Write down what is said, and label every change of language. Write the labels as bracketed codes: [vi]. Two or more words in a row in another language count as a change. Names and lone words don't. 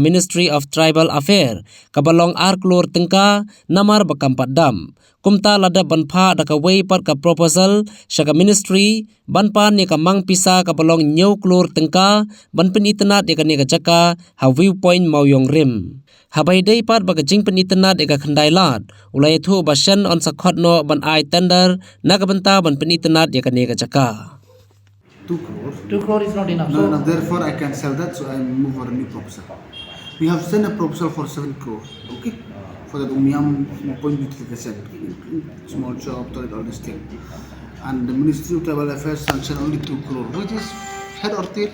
[kha] Ministry of Tribal Affairs kabalong Klur Tyngka namar bakampat dam kumta lada banpha daka way pat ka proposal shaka ministry banpan ni ka mangpisa ka balong new Klur Tyngka ban Pynitynnad ya ka ni ka jaka ha viewpoint mauyong rim habai dei pat baga jing Pynitynnad ya ka khandai lat ulai thu bashan on sakhot no ban ai tender naga banta ban Pynitynnad ya ka ni ka jaka [en] 2 crores. 2 crore is not enough. No, no, therefore I can sell that, so I move for a new proposal. We have sent a proposal for 7 crores, okay? For the Umyam point beautification, small shop, toilet, all this thing. And the Ministry of Tribal Affairs sanctioned only 2 crore, which is head or tail.